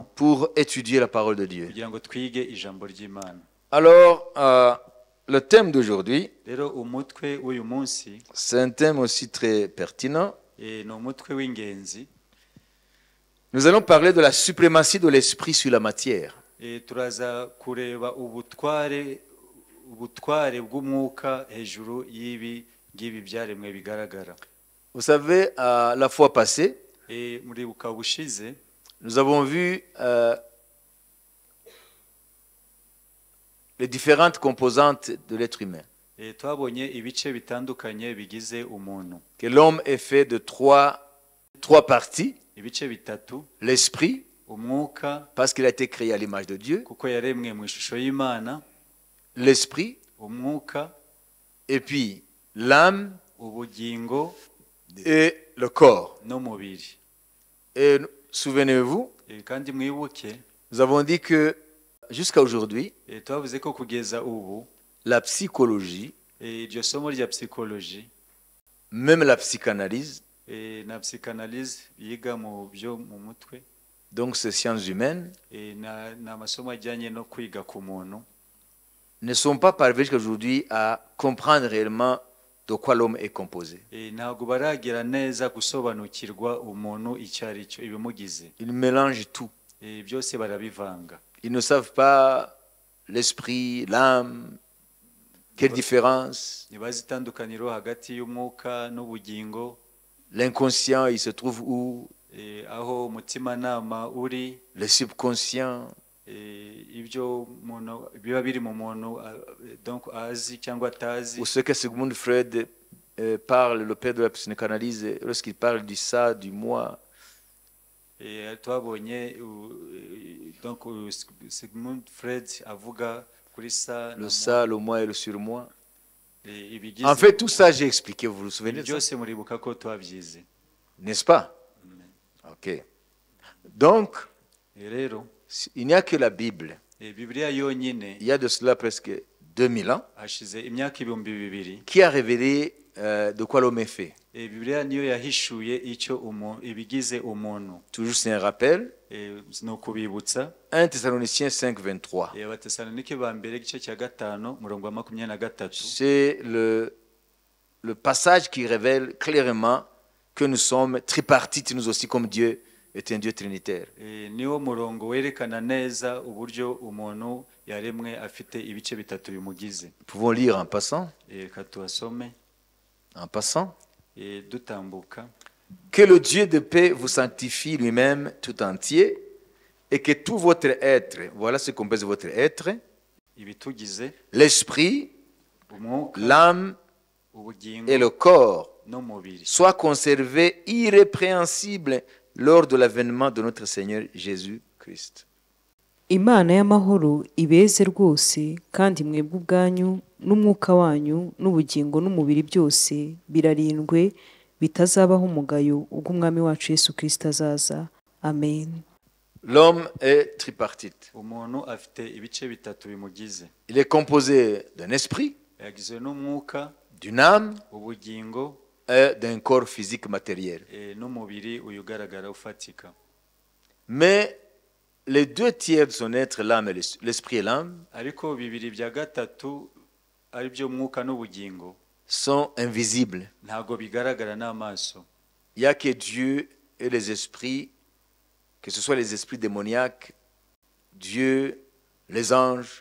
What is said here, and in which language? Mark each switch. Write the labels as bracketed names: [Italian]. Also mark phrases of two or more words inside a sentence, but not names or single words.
[French] pour étudier la parole de Dieu. [Kinyarwanda] kugira ngo twige ijambo ry'Imana. [French] Alors, le thème d'aujourd'hui, [Kinyarwanda] Rero umutwe w'uyu munsi [French] c'est un thème aussi très pertinent. [Kinyarwanda] ni umutwe w'ingenzi. [French] Nous allons parler de la suprématie de l'esprit sur la matière. [Kinyarwanda] Turaza kureba ubutware bw'umwuka hejuru y'ibi ngibi byaremwe bigaragara. [French] Vous savez, la fois passée, [Kinyarwanda] Muribuka bushize [French] nous avons vu les différentes composantes de l'être humain. [Kinyarwanda] twabonye ibice bitandukanye bigize umuntu. [French] Que l'homme est fait de trois parties. [Kinyarwanda] Ibice bitatu: [French] l'esprit, [Kinyarwanda] umwuka, [French] parce qu'il a été créé à l'image de Dieu. [Kinyarwanda] kuko yaremwe mu ishusho y'Imana. [French] L'esprit, [Kinyarwanda] umwuka, [French] et puis l'âme, [Kinyarwanda] ubugingo, [French] et le corps. [Kinyarwanda] n'umubiri. [French] Et souvenez-vous, [Kinyarwanda] Kandi mwibuke, [French] nous avons dit que jusqu'à aujourd'hui, [Kinyarwanda] twavuze ko kugeza ubu [French] la psychologie, [Kinyarwanda] iryo somo rya psychologie, [French] même la psychanalyse, [Kinyarwanda] na psychanalyse yiga mu byo mu mutwe, [French] donc ces sciences humaines, [Kinyarwanda] na masomo ajyanye no kwiga ku muntu, [French] ne sont pas parvenus jusqu'à aujourd'hui à comprendre réellement de quoi l'homme est composé. [Kinyarwanda] ntabwo baragera neza gusobanukirwa umuntu icyo ari cyo, ibimugize. [French] Ils mélangent tout. [Kinyarwanda] Byose barabivanga. [French] Ils ne savent pas l'esprit, l'âme, quelle différence. [Kinyarwanda] Ntibazi itandukaniro hagati y'umwuka n'ubugingo. [French] L'inconscient, il se trouve où? [Kinyarwanda] Aho umutimanama uri. [French] Le subconscient. [Kinyarwanda] Ibyo umuntu biba biri mu muntu, donc azi cyangwa atazi. [French] Ou ce que Sigmund Freud parle, le père de la psychanalyse, lorsqu'il parle du ça, du moi. [Kinyarwanda] Twabonye donc Sigmund Freud avuga kuri ça, [French] le ça, le moi et le surmoi. En fait, tout ça, j'ai expliqué, vous vous souvenez de ça? N'est-ce pas? Ok. Donc, il n'y a que la Bible. Il y a de cela presque 2000 ans, [Kinyarwanda] hashize imyaka ibihumbi bibiri [French] qui a révélé de quoi l'homme est fait. [Kinyarwanda] bibiliya niyo yahishuye icyo ibigize umuntu. [French] Toujours c'est un rappel. [Kinyarwanda] Ni ukubibutsa [French] 1 Thessaloniciens 5, 23. [Kinyarwanda] Abatesalonike ba mbere igice cya 5 umurongo wa 23. [French] C'est le passage qui révèle clairement que nous sommes tripartites, nous aussi, comme Dieu est un Dieu trinitaire. [Kinyarwanda] Niwo murongo werekana neza uburyo umuntu yaremwe afite ibice bitatu bimugize. [French] Nous pouvons lire en passant. [Kinyarwanda] Reka tuhasome [French] En passant. [Kinyarwanda] dutambuka. [French] Que le Dieu de paix vous sanctifie lui-même tout entier et que tout votre être, voilà ce qu'on pèse votre être, [Kinyarwanda] ibitugize [French] l'esprit, [Kinyarwanda] umwuka [French] l'âme [Kinyarwanda] ubugingo [French] et le corps [Kinyarwanda] n'umubiri [French] soit conservé irrépréhensible lors de l'avènement de notre Seigneur Jésus-Christ. [Kinyarwanda] Imana y'amahoro ibeze rwose kandi mwebwe ubwanyu n'umwuka wanyu n'ubugingo n'umubiri byose birarindwe bitazabaho umugayo ubwo umwami wacu Yesu Kristo azaza. Amen. [French] L'homme est tripartite. [Kinyarwanda] umuntu afite ibice bitatu bimugize. [French] Il est composé d'un esprit, [Kinyarwanda] yagizwe n'umwuka, [French] d'une âme [Kinyarwanda] ubugingo [French] et d'un corps physique matériel. [Kinyarwanda] n'umubiri ugaragara ufatika. [French] Mais les 2 tiers de son être, l'âme et l'esprit et l'âme, [Kinyarwanda] ariko bibiri bya gatatu ari byo mwuka n'ubugingo [French] sont invisibles. [Kinyarwanda] ntago bigaragara n'amaso. [French] Il n'y a que Dieu et les esprits, que ce soit les esprits démoniaques, Dieu, les anges.